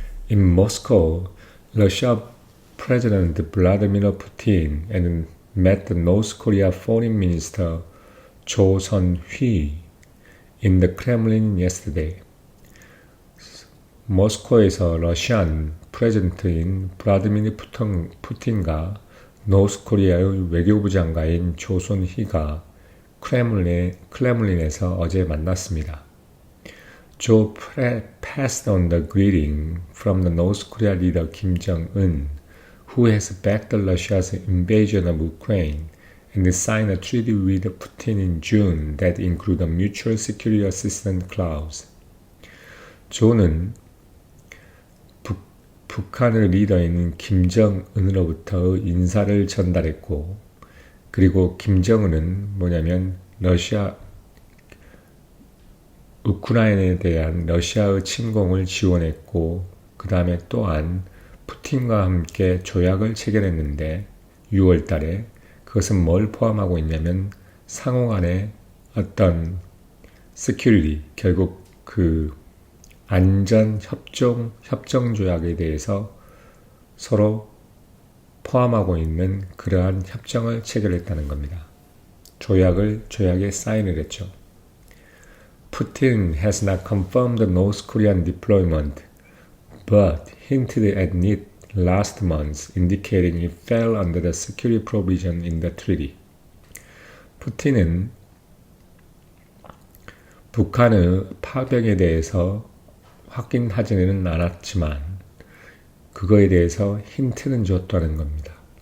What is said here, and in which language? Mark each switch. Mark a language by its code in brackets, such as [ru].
[en] In Moscow, Russia President Vladimir Putin and met the North Korea Foreign Minister Jo Sun-hui in the Kremlin yesterday. [ko] 모스코에서 러시안 프레젠트인 블라디미르 푸틴과 노스 코리아의 외교부 장관인 조선희가 크렘린에서 어제 만났습니다. [en] Joe passed on the greeting from the North Korea leader Kim Jong-un, who has backed Russia's invasion of Ukraine and signed a treaty with Putin in June that include a mutual security assistance clause. [ko] 조는 북한의 리더인 김정은으로부터 인사를 전달했고, 그리고 김정은은 뭐냐면 우크라이나에 대한 러시아의 침공을 지원했고, 그 다음에 또한 푸틴과 함께 조약을 체결했는데 6월 달에 그것은 뭘 포함하고 있냐면 상호간의 어떤 security, 결국 그 안전 협정 조약에 대해서 서로 포함하고 있는 그러한 협정을 체결했다는 겁니다. 조약에 사인을 했죠. [en] Putin has not confirmed the North Korean deployment, but hinted at it last month, indicating it fell under the security provision in the treaty. [ko] 푸틴은 북한의 파병에 대해서 확인하지는 않았지만 그거에 대해서 힌트는 줬다는 겁니다.